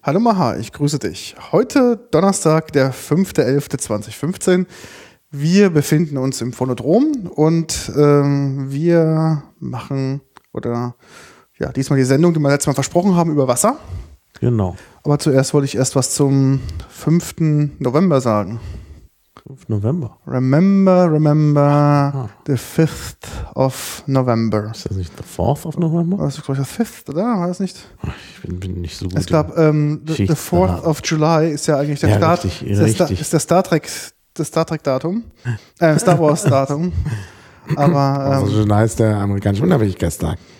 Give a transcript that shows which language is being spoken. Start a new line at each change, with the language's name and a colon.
German: Hallo Maha, ich grüße dich. Heute Donnerstag, der 5.11.2015. Wir befinden uns im Phonodrom und wir machen oder ja diesmal die Sendung, die wir letztes Mal versprochen haben, über Wasser. Genau. Aber zuerst wollte ich erst was zum 5. November sagen. 5. November.
English: Remember the 5th of November.
German: Ist das nicht
English: the 4th of November?
German: Das ist, glaube ich,
English: the 5th,
German: oder? War das nicht? Ich bin nicht so gut. Ich glaube,
English: the 4th of July
German: ist ja eigentlich der ja, Start. Richtig, ist der Star Trek, das Star Trek-Datum. Star Wars-Datum. Aber. Also, July ist der amerikanische Unabhängigkeitstag.